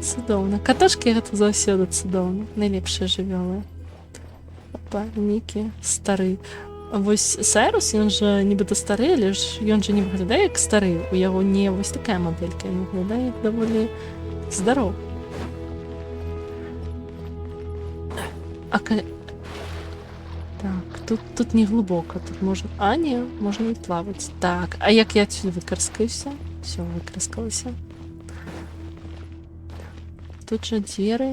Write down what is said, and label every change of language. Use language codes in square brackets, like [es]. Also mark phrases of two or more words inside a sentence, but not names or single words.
[be] Каташкі гэта заўсёды цудоўна. Найлепшыя жывёлы. типа Нікі стары. Вось Сайрус, ён жа нібыта стары, але ж ён жа не выглядае як стары. У яго не вось такая мадэлька, ён выглядае як даволі здаров. [uk] Так, тут не глибоко, тут можна... А, ні, можна і плавати. Так, а як я отсюда викарскаюся? Все, викарскалася. Тут же двері...